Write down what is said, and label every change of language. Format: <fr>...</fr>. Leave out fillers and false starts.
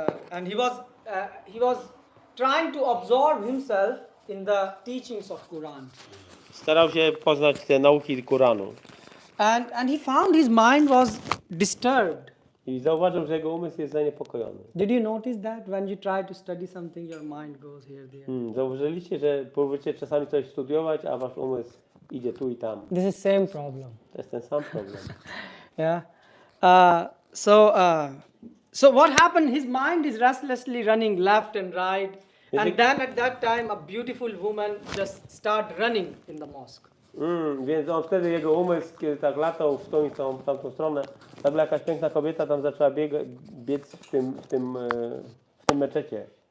<en>And he was trying to absorb himself in the teachings of Quran.</en> <pl>Starał się poznać te nauki Koranu.</pl> <en>And he found his mind was disturbed.</en> <pl>I zauważył, że jego umysł jest zaniepokojony.</pl> <en>Did you notice that when you try to study something, your mind goes here, there?</en> <pl>Zauważyliście, że próbujecie czasami coś studiować, a wasz umysł idzie tu i tam.</pl> <en>This is same problem.</en> <pl>To jest ten sam problem.</pl> <en>Yeah. So what happened? His mind is restlessly running left and right. And then at that time, a beautiful woman just start running in the mosque.</en> <pl>Więc on wtedy, jego umysł, kiedy tak latał w tą i w tamtą stronę, nagle jakaś piękna kobieta tam zaczęła biec w tym meczecie.</pl>